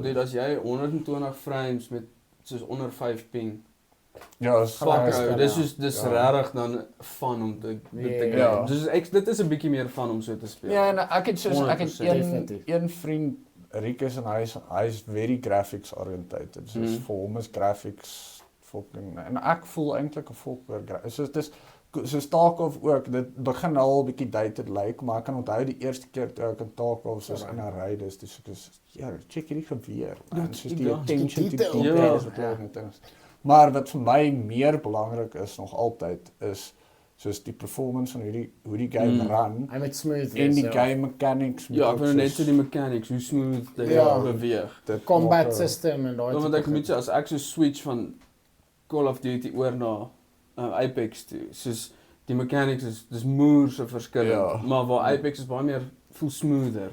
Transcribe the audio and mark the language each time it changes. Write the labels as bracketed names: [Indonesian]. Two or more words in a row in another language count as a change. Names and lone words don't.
[Afrikaans] dit as jy 120 frames met soos onder 5 ping. Ja, is Fuck ou, dis regtig dan fun om te game. Ja. Dus dit is 'n bietjie meer fun om so te speel. Ja, en ek het 100%. een vriend Rikus en hy's [English] very graphics oriented. [Afrikaans] So vir hom is graphics fucking en ek voel eintlik 'n volker. So dit is so Tarkov ook, dit begin al 'n bietjie dated lyk, maar ek kan onthou die eerste keer toe ek in Tarkov soos in 'n ry is, dis ja, check hierdie geweer. Man, soos die [English] attention to detail [Afrikaans] is wat net is. Maar wat vir my meer belangrik is nog altyd is soos die performance van hoe die game run Hy met smooth en die [English] game mechanics. [Afrikaans] Ja, ek wil net so die mechanics, hoe smooth dit beweeg. Die [English] combat system [Afrikaans] en daai. Want ek moet sê as ek so switch van Call of Duty oor na Apex toe, soos die mechanics dis moer so verskillend, maar waar Apex is baie meer voel smoother.